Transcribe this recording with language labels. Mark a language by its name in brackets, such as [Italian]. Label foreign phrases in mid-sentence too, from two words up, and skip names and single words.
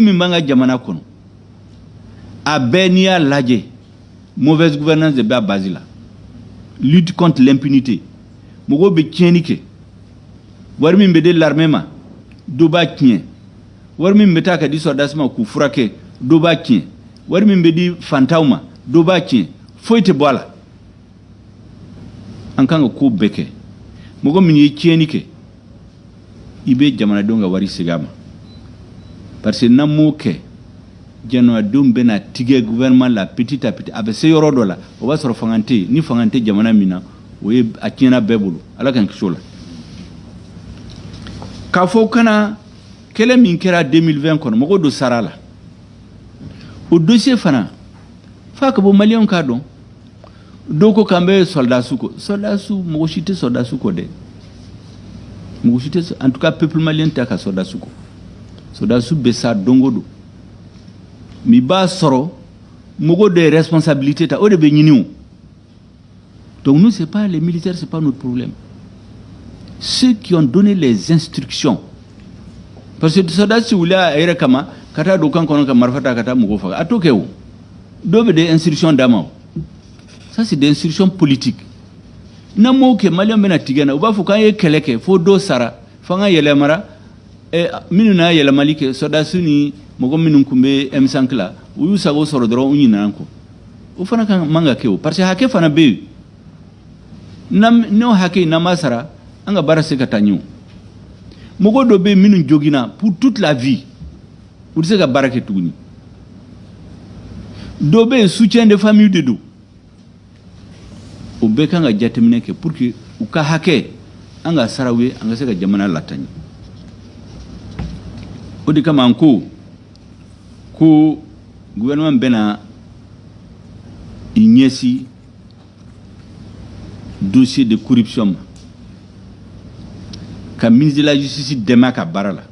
[Bambara] min b'an ka jamana kɔnɔ a bɛɛ n'i y'a lajɛ [French] mauvaise gouvernance [Bambara] de bɛ a base la [French] lutte contre l'impunité [Bambara] mɔgɔw bɛ tiɲɛni kɛ wari min bɛ di l'armée ma dɔ b'a tiɲɛ wari min bɛ taa ka di soldats ma k'u furakɛ dɔ b'a tiɲɛ wari min bɛ di fantanw ma dɔ b'a tiɲɛ foyi tɛ bɔ a la an kan ka ko bɛɛ kɛ mɔgɔ min ye tiɲɛni kɛ i bɛ jamanadenw ka wari segin a ma [French] parce que [Bambara] n'an m'o kɛ jamanadenw bɛna tigɛ gouvernement la [French] petit à petit [Bambara] a bɛ se yɔrɔ dɔ la o b'a sɔrɔ fanga tɛ yen ni fanga tɛ jamana min na o ye a tiɲɛna bɛɛ bolo ala k'an kisi o la k'a fɔ kana kɛlɛ min kɛra 2020 kɔnɔ mɔgɔ dɔ sara la o dossier fana f'a ka bɔ maliyɛnw k'a dɔn dɔw ko k'an bɛ soldats kɔ soldats mɔgɔ si tɛ soldats kɔ dɛ mɔgɔ si tɛ [French] en tout cas peuple malien [Bambara] tɛ ka soldats kɔ soldats bɛ sa don o don mi b'a sɔrɔ mɔgɔ de responsabilité ta o de bɛ ɲini o. [French] Donc nous c'est pas les militaires, c'est pas notre problème. Ceux qui ont donné les instructions, parce que soldats [Bambara] si wuli a yɛrɛ kama ka taa don kan kɔnɔ ka marifa ta ka taa mɔgɔ faga a t'o kɛ o. Dɔw bɛ [French] des instructions [Bambara] d'a ma o. [French] Ça c'est des instructions politiques. [Bambara] N'a m'o kɛ maliyɛn bɛna tigɛ na u b'a fɔ k'an ye kɛlɛ kɛ fo dɔ sara fo an ka yɛlɛmara minnu n'a yɛlɛmali kɛ soldats ni mɔgɔ minnu tun bɛ M5 la u y'u sago sɔrɔ dɔrɔn u ɲinana kɔ. O fana kan man ka kɛ o [French] parce que [Bambara] hakɛ fana bɛ yen. N'o hakɛ n'an ma sara an ka baara se ka taa ɲɛ o. Mɔgɔ dɔ bɛ yen minnu joginna [French] pour toute la vie [Bambara] u tɛ se ka baara kɛ tuguni. Dɔ bɛ yen [French] soutien de famille [Bambara] de don. O bɛɛ kan ka jateminɛ kɛ [French] pour que [Bambara] u ka hakɛ an ka sara u ye an ka se ka jamana latanya. O de kama an ko gouvernement bɛna i ɲɛsin [French] dossier de corruption [Bambara] ma ka [French] ministre de la justice [Bambara] dɛmɛ ka baara la.